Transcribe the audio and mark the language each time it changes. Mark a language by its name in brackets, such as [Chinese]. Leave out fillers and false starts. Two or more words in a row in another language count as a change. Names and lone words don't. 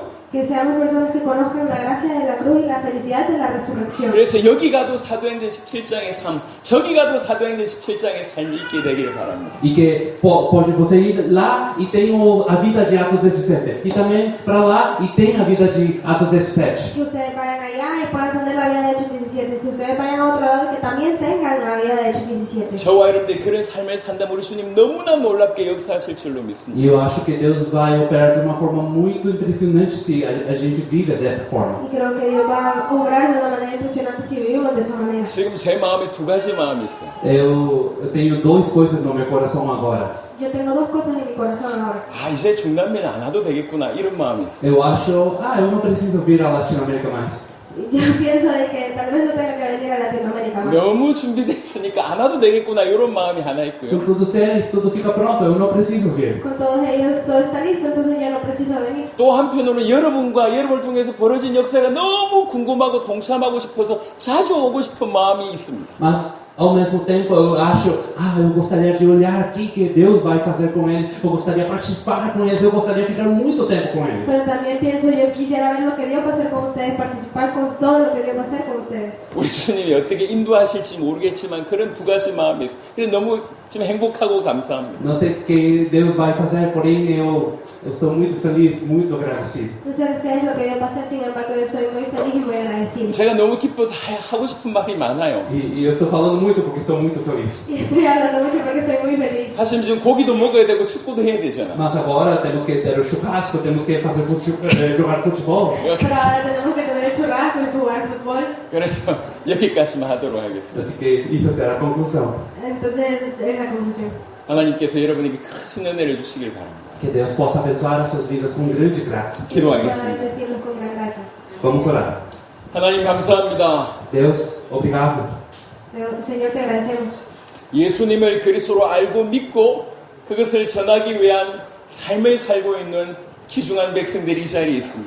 [Spanish] Que seamos personas que conozcan la gracia de la cruz y la felicidad de la resurrección. [Korean] 그래서 여기 가도 사도행전 17장의 삶, 저기 가도 사도행전 17장의 삶이 있게 되기를 바랍니다. [Portuguese] E que pode você ir lá e tem a vida de Atos 17. E também para lá e tem a vida de Atos 17. [Spanish] Que ustedes vayan allá y puedan tener la vida de Hechos 17. Que ustedes vayan a otro lado y que también tengan la vida de Hechos 17. [Korean] 저와 여러분들이 그런 삶을 산다면 우리 주님 너무나 놀랍게 역사하실 줄로 믿습니다. [Portuguese] E eu acho que Deus vai operar de uma forma muito impressionante se a gente vive dessa forma. [Spanish] Y creo que Dios va a obrar de una manera impresionante si vivimos de esa manera. [Korean] 지금 제 마음에 두 가지 마음이 있어요. [Portuguese] Eu tenho duas coisas no meu coração agora. [Spanish] Yo tengo dos cosas en mi corazón ahora. [Korean] 이제 중남미는 안 와도 되겠구나 이런 마음이 있어요. [Portuguese] Eu acho, eu não preciso vir à Latinoamérica mais. [Spanish] Yo pienso de que tal vez no tenga que venir a Latinoamérica más. [Korean] 너무 준비되어 있으니까 안 와도 되겠구나 이런 마음이 하나 [Portuguese] Com [Korean] 있고요. [Portuguese] tudo certo, tudo fica pronto, eu não preciso vir. [Spanish] Con todos ellos todo está listo, entonces yo no preciso venir. [Korean] 또 한편으로는 여러분과 여러분을 통해서 벌어진 역사가 너무 궁금하고 동참하고 싶어서 자주 오고 싶은 마음이 있습니다. [Portuguese] Mas ao mesmo tempo eu acho, eu gostaria de olhar aqui que Deus vai fazer com eles, eu gostaria de participar com eles, eu gostaria de ficar muito tempo com eles. [Spanish] Pero también pienso, yo quisiera ver lo que Dios va a hacer con ustedes, participar con todo lo que Dios va a hacer con ustedes. [Korean] 우리 주님이 어떻게 인도하실지 모르겠지만 그런 두 가지 마음이 있어요. 그래서 너무 지금 행복하고 감사합니다. [Portuguese] Não sei o que Deus vai fazer, porém eu estou muito feliz, muito agradecido. [Spanish] No sé qué es lo que Dios va a hacer, sin embargo yo estoy muy feliz y muy agradecido. [Korean] 제가 너무 기뻐서 하고 싶은 말이 많아요. [Portuguese] E eu estou falando muito porque estou muito feliz. [Spanish] Y estoy hablando mucho porque estoy muy feliz. [Korean] 사실 지금 고기도 먹어야 되고 축구도 해야 되잖아. [Portuguese] Mas agora temos que ter o churrasco, temos que fazer jogar futebol. [Spanish] Pero ahora tenemos que tener churrasco y jugar fútbol. [Korean] 그래서 여기까지만 하도록 하겠습니다. [Portuguese] Assim que isso será a conclusão. [Spanish] Entonces, es la conclusión. [Korean] 하나님께서 여러분에게 큰 은혜를 주시길 바랍니다. [Portuguese] Que Deus possa abençoar as suas vidas com grande graça. [Spanish] Para [Korean] 기도하겠습니다. [Spanish] bendecirlos con gran gracia. [Portuguese] Vamos orar. [Korean] 하나님 감사합니다. [Portuguese] Deus, obrigado. [Spanish] Señor, te agradecemos. [Korean] 예수님을 그리스도로 알고 믿고 그것을 전하기 위한 삶을 살고 있는 귀중한 백성들이 이 자리에 있습니다.